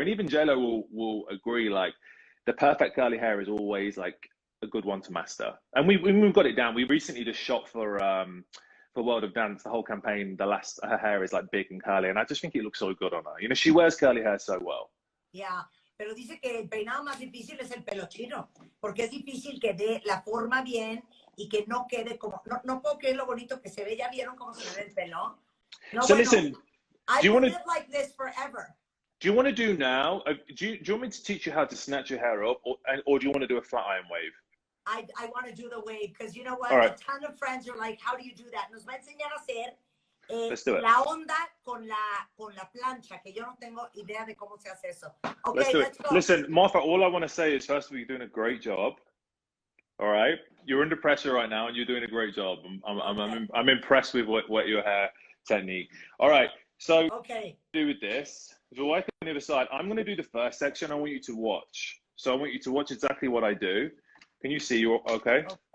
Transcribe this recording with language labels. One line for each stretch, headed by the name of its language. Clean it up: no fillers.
English: And even JLo will agree, like, the perfect curly hair is always like a good one to master. And we've got it down. We recently just shot for World of Dance, the whole campaign. Her hair is like big and curly, and I just think it looks so good on her. You know, she wears curly hair so well. Yeah.
Spanish: Pero dice que el peinado más difícil es el pelo chino, porque es difícil que dé la forma bien y que no quede como, no puedo creer lo bonito que se ve. ¿Ya vieron cómo se ve el pelo? No,
English: so bueno, listen, I will live like this forever. Do you want to do now? Do you want me to teach you how to snatch your hair up, or do you want to do a flat iron wave? I want to do the wave, because you know what? Right. A ton of friends are like, how do you do that?
Spanish: Nos va a enseñar a hacer
English: Let's do it.
Spanish: La onda con la plancha, que yo no tengo idea de cómo se hace eso.
English: Okay, let's go. Listen, Martha, all I want to say is, first of all, you're doing a great job. All right, you're under pressure right now, and you're doing a great job. I'm impressed with what your hair technique. All right, so do with this. So work on the other side. I'm going to do the first section. I want you to watch. So I want you to watch exactly what I do. Can you see? Okay.